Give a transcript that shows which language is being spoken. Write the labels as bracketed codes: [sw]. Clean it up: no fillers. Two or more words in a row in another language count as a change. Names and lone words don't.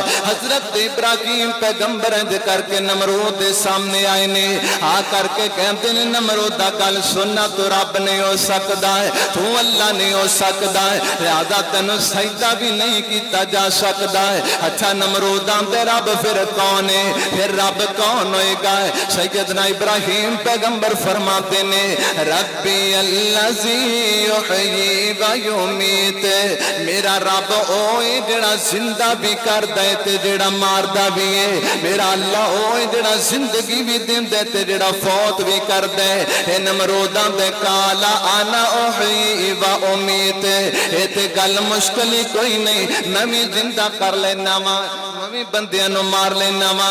[pa] حضرت ابراہیم پیغمبر انج کر کے نمرود دے سامنے آئے نے، آ کر کے کہتے نے نمرودا گل سننا، تو رب نہیں ہو سکتا ہے، تو اللہ نہیں ہو سکتا ہے، لہٰذا تین سجدہ بھی نہیں کیا جا سکتا ہے. اچھا نمرودا تے رب فیر کون ہے? فیر رب کون ہوئے گا? سیدنا ابراہیم پیغمبر فرماتے نے [ar] ربي الذي يحيي ويميت, [pa] میرا رب اوئے جیہڑا زندہ بھی کردا ہے تے جیہڑا ماردا بھی ہے. میرا اللہ اوئے جیہڑا زندگی بھی دیندا تے جیہڑا فوت بھی کردا ہے. اے نمرودا دے [ar] قال أنا أحيي وأميت, [pa] اے تے گل مشکل ہی کوئی نہیں، میں بھی زندہ کر لینا واں، میں بھی بندیاں نوں مار لینا واں.